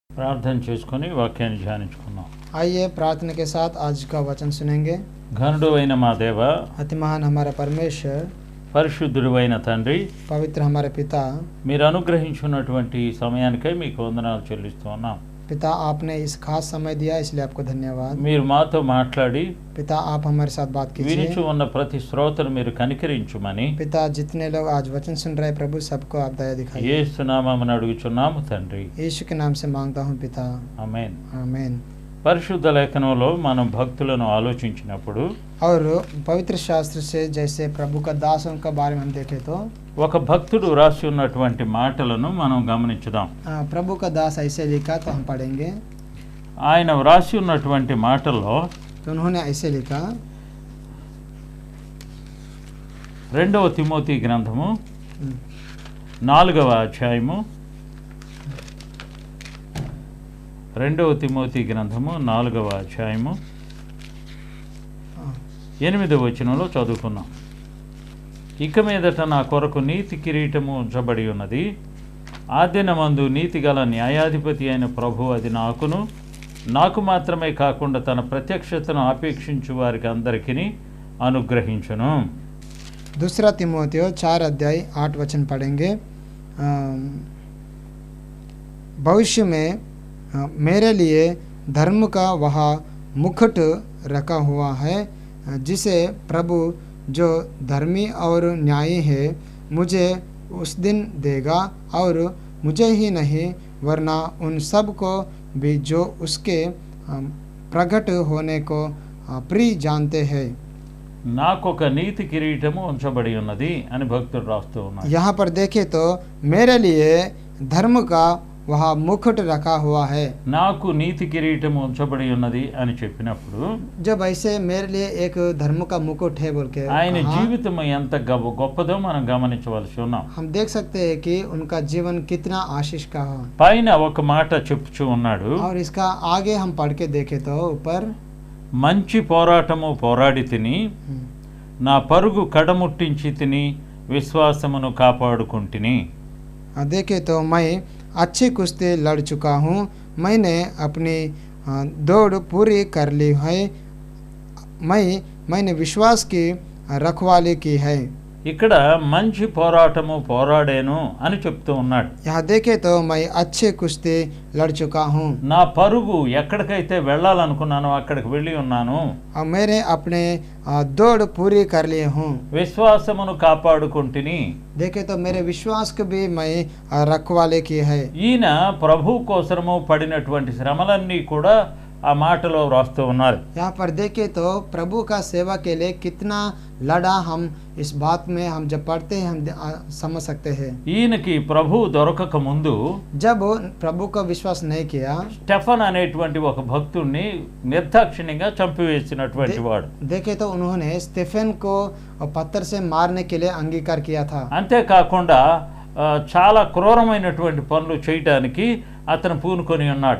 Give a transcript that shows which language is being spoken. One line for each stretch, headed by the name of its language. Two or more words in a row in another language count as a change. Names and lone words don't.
Telugu: ప్రార్థన చేసుకొని వాక్యాన్ని ధ్యానించుకుందాం.
Hindi: आइए प्रार्थना के साथ आज का वचन सुनेंगे।
Telugu: ఘనుడు అయిన మా దేవ,
Hindi: अति महान हमारा परमेश्वर,
Telugu: పరిశుద్ధుడు అయిన తండ్రి,
Hindi: पवित्र हमारे पिता,
Telugu: మీరు అనుగ్రహించున్నటువంటి ఈ సమయానికై మీకు వందనాలు చెల్లిస్తూ ఉన్నాం.
Hindi: पिता आपने इस खास समय दिया इसलिए आपको धन्यवाद।
Telugu: మీరు మాతో మాట్లాడి
Hindi: पिता आप हमारे साथ बात
Telugu: వినిచు
Hindi: कीजिए।
Telugu: ఉన్న ప్రతి శ్రోతను మీరు కనికరించుమని
Hindi: पिता जितने लोग आज वचन सुन रहे हैं प्रभु सबको आप दया दिखाइए।
Telugu: యేసు నామమున అడుగుచున్నాము తండ్రి,
Hindi: यीशु के नाम से मांगता हूँ पिता,
Telugu: ఆమేన్.
Hindi: आमीन।
Telugu: పరిశుద్ధ లేఖనంలో మనం భక్తులను ఆలోచించినప్పుడు
Hindi: और पवित्र शास्त्र से जैसे प्रभु का दासों का बारे में हम देखें तो
Telugu: ఒక భక్తుడు రాసి ఉన్నటువంటి మాటలను మనం గమనించుదాం.
Hindi: प्रभु का दास ऐसे लिखा तो हम पढ़ेंगे।
Telugu: ఆయన వ్రాసి ఉన్నటువంటి మాటల్లో
Hindi: तो उन्होंने ऐसे लिखा,
Telugu: 2వ తిమోతి గ్రంథము 4వ అధ్యాయము, 2వ తిమోతి గ్రంథము 4వ అధ్యాయము 8వ వచనంలో చదువుకున్నాం. ఇక మీదట నా కొరకు నీతి కిరీటము ఉంచబడి ఉన్నది. ఆ దినమందు నీతిగల న్యాయాధిపతి అయిన ప్రభు అది నాకు మాత్రమే కాకుండా తన ప్రత్యక్షతను ఆపేక్షించు వారికి అందరికీ అనుగ్రహించును.
Hindi: दूसरा तिमोथियो 4 अध्याय 8 वचन पढ़ेंगे। भविष्य में मेरे लिए धर्म का वह मुकुट रखा हुआ है, जिसे प्रभु जो धर्मी और न्यायी है मुझे उस दिन देगा, और मुझे ही नहीं वरना उन सब को भी जो उसके प्रकट होने को प्रिय जानते हैं।
Telugu: నాకొక నీతి కిరీటము ఉంచబడి ఉన్నది అని భక్తుడు రాస్తూ ఉన్నారు.
Hindi: यहाँ पर देखें तो मेरे लिए धर्म का वह मुकुट रखा हुआ है।
Telugu: నాకు నీతి కిరీటము ఉంచబడి ఉన్నది అని చెప్పినప్పుడు
Hindi: जब ऐसे मेरे लिए एक धर्म का मुकुट है बोल के
Telugu: ఆయన
Hindi: कहा,
Telugu: జీవితం ఎంత గొప్పదో మనం గమనించవలసి ఉన్నాం.
Hindi: हम देख सकते हैं कि उनका जीवन कितना आशीष का हो।
Telugu: పైన ఒక మాట చెప్పుచూ ఉన్నాడు,
Hindi: और इसका आगे हम पढ़ के देखें तो ऊपर,
Telugu: మంచి పోరాటము పోరాడి తిని నా పరుగు కడముట్టించి తిని విశ్వాసమును కాపాడుకుంటుని.
Hindi: देखे तो मैं अच्छी कुश्ती लड़ चुका हूँ, मैंने अपनी दौड़ पूरी कर ली है, मैंने विश्वास की रखवाली की है।
Telugu: ఇక్కడ మంచి పోరాటము పోరాడాను అని చెప్తూ ఉన్నాడు.
Hindi: यहाँ देखे तो मैं अच्छी कुश्ती लड़ चुका हूँ,
Telugu: నా పరుగు ఎక్కడికైతే వెళ్ళాలనుకున్నానో అక్కడికి వెళ్ళి ఉన్నాను,
Hindi: और मैंने अपने दौड़ पूरी कर लिए हूँ।
Telugu: విశ్వాసమును కాపాడుకుంటుని.
Hindi: देखे तो मेरे विश्वास को भी मैं रखवाले की है।
Telugu: ఈయన ప్రభు కోసము పడినటువంటి శ్రమలన్నీ కూడా ఆ మాటలో వ్రాస్తూ ఉన్నారు.
Hindi: यहाँ पर देखे तो प्रभु का सेवा के लिए कितना लड़ा, हम इस बात में हम जब पढ़ते हैं हम समझ सकते हैं।
Telugu: ఈయనకి ప్రభు దొరకక ముందు
Hindi: जब प्रभु का विश्वास नहीं किया,
Telugu: స్టెఫన్ అనేటువంటి ఒక భక్తుడిని నిర్దాక్షిణ్యంగా చంపివేసినటువంటి వాడు.
Hindi: देखे तो उन्होंने स्टेफन को पत्थर से मारने के लिए अंगीकार किया था।
Telugu: అంతేకాకుండా చాలా క్రూరమైనటువంటి పనులు చేయటానికి అతను పూనుకొని ఉన్నాడు.